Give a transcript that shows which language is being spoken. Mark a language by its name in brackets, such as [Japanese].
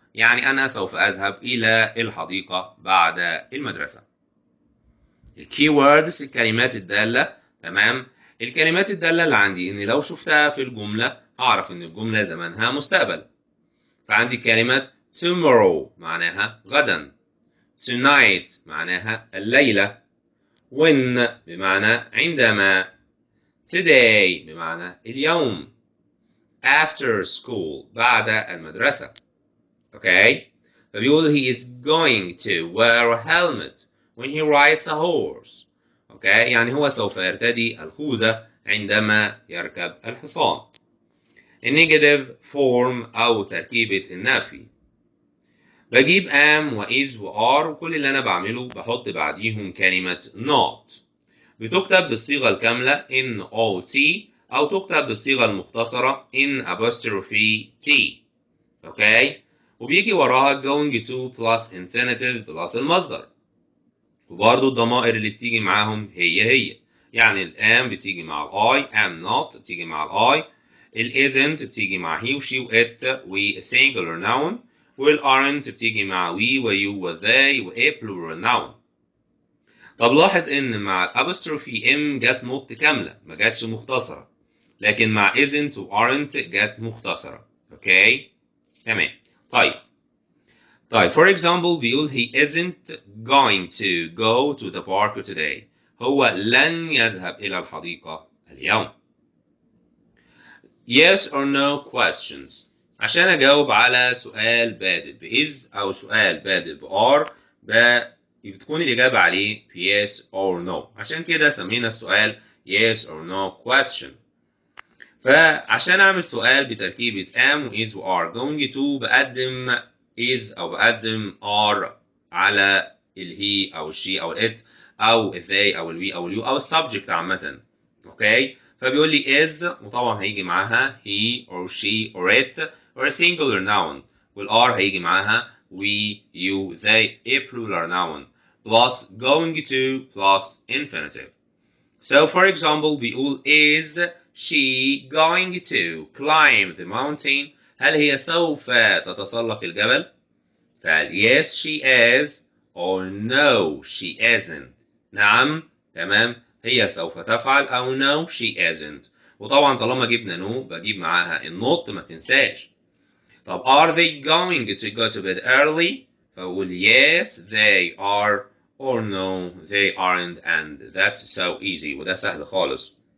[Arabic] يعني أنا سوف أذهب إلى الحديقة بعد المدرسة. الكيوردز الكلمات الدالة. تمام. الكلمات الدالة اللي عندي إني لو شفتها في الجملة أعرف إن الجملة زمانها مستقبل. فعندي كلمة tomorrow معناها غدا. tonight معناها الليلة. when بمعنى عندما. today بمعنى اليوم. [English] after school [Arabic] بعد المدرسة. [English] Okay? [Arabic] فبيقول [English] he is going to wear a helmet when he rides a horse. Okay? [Arabic] يعني هو سوف يرتدي الخوذة عندما يركب الحصان. النيجاتيف فورم أو تركيبة النفي. بجيب am و is و are وكل اللي أنا بعمله بحط بعديهم كلمة not. بتكتب بالصيغة الكاملة not أو تكتب بالصيغة المختصرة apostrophe t. اوكي؟ وبيجي وراها [English] going to plus infinitive plus [Arabic] المصدر. وبرضه الضمائر اللي بتيجي معاهم هي يعني الام بتيجي مع الاي am not بتيجي مع الاي isn't بتيجي مع he و she و it و [English] singular noun [Arabic] aren't بتيجي مع we و you و they و [English] a plural noun. [Arabic] طب لاحظ ان مع الابوستروفي ام جت نقطة كاملة ما جاتش مختصرة، لكن مع isn't و aren't جت مختصرة. اوكي؟ تمام. طيب [English] for example [Arabic] بيقول [English] he isn't going to go to the park today. [Arabic] هو لن يذهب إلى الحديقة اليوم. [English] Yes or no questions. [Arabic] عشان اجاوب على سؤال بادئ بإز او سؤال بادئ بار بتكون الاجابه عليه [English] yes or no. [Arabic] عشان كده سمينا السؤال [English] yes or no question. [Arabic] فعشان اعمل سؤال بتركيبه am و is و are [English] going to [Arabic] بقدم is او بقدم are على الهي او الشي او الات او they او الوي او اليو او السبجكت عامه. اوكي، فبيقول لي is وطبعا هيجي معاها [English] he or she or it or a singular noun، [Arabic] والار هيجي معاها [English] we you they a plural noun plus going to plus infinitive. So for example [Arabic] بيقول [English] is she going to climb the mountain؟ [Arabic] هل هي سوف تتسلق الجبل؟ فقال [English] yes she is or no she isn't. [Arabic] نعم تمام هي سوف تفعل أو [English] no she isn't. [Arabic] وطبعا طالما جبنا no بجيب معاها النوت ما تنساش. طب [English] are they going to go to bed early؟ [Arabic] فأقول [English] yes they are or no they aren't and that's so easy [Arabic] وده سهل خالص.